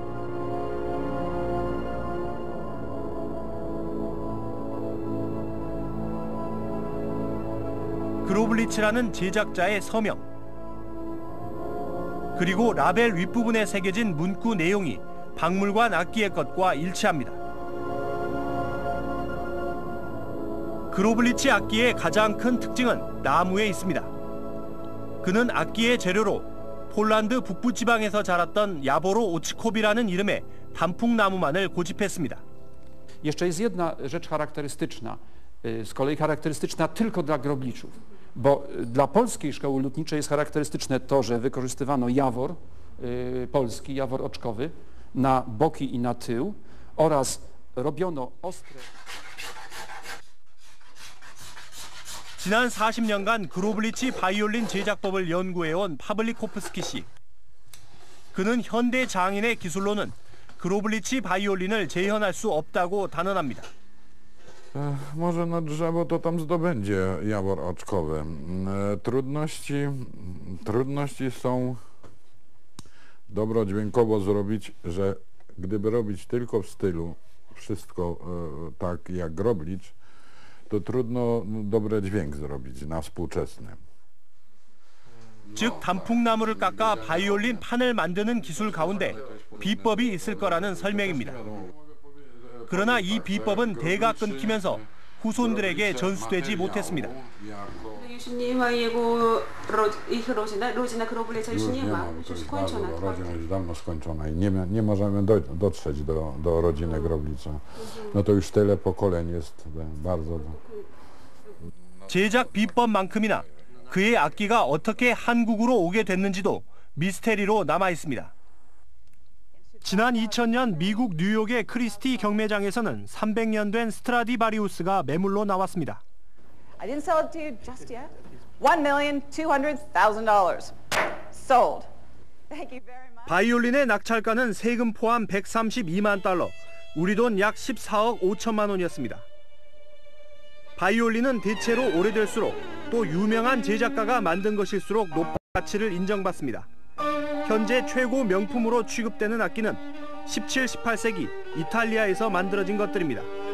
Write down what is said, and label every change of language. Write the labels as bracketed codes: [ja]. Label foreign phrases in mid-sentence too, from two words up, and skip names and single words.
[ko] 그로블리치라는 제작자의 서명, 그리고 라벨 윗부분에 새겨진 문구 내용이 박물관 악기의 것과 일치합니다. 그로블리치 악기의 가장 큰 특징은 나무에 있습니다. 그는 악기의 재료로 폴란드 북부 지방에서 자랐던 야보로 오츠콥이라는 이름의 단풍나무만을 고집했습니다. [pl] Jeszcze jest jedna rzecz charakterystyczna, z kolei charakterystyczna tylko dla grobliczów, bo dla polskiej szkoły lutniczej jest charakterystyczne to, że wykorzystywano jawor polski, jawor oczkowy na boki i na tył oraz robiono ostre... [ko] 지난 40년간 그로블리치 바이올린 제작법을 연구해온 파블리코프스키 씨. 그는 현대 장인의 기술로는 그로블리치 바이올린을 재현할 수 없다고 단언합니다. [pl] Może na drzewo to tam zdobędzie jawor oczkowy. Trudności są dobro dźwiękowo zrobić, że gdyby robić tylko w stylu wszystko tak jak Groblicz, to trudno dobry dźwięk zrobić na współczesny. [ko] 즉 단풍나무를 깎아 바이올린 판을 만드는 기술 가운데 비법이 있을 거라는 설명입니다. 그러나 이 비법은 대가 끊기면서 후손들에게 전수되지 못했습니다. Już jego ich rodzina Kroblicza już nie ma, już skończona. Rodzina jest dawno skończona i nie możemy dotrzeć do rodziny Groblicza. No to już tyle pokoleń jest, bardzo. 제작 비법만큼이나 그의 악기가 어떻게 한국으로 오게 됐는지도 미스테리로 남아 있습니다. 지난 2000년 미국 뉴욕의 크리스티 경매장에서는 300년 된 스트라디바리우스가 매물로 나왔습니다. [en] I didn't sell it to you just yet. $1,200,000 sold. Thank you very much. [ko] 바이올린의 낙찰가는 세금 포함 132만 달러, 우리 돈 약 14억 5천만 원이었습니다. 바이올린은 대체로 오래될수록 또 유명한 제작가가 만든 것일수록 높은 가치를 인정받습니다. 현재 최고 명품으로 취급되는 악기는 17, 18세기 이탈리아에서 만들어진 것들입니다.